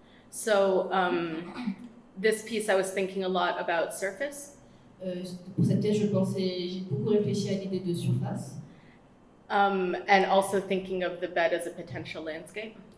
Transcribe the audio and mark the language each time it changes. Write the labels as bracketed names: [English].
[English] So this piece, I was thinking a lot about surface. [French] Pour cette pièce, j'ai beaucoup réfléchi à l'idée de surface. [English] And also thinking of the bed as a potential landscape.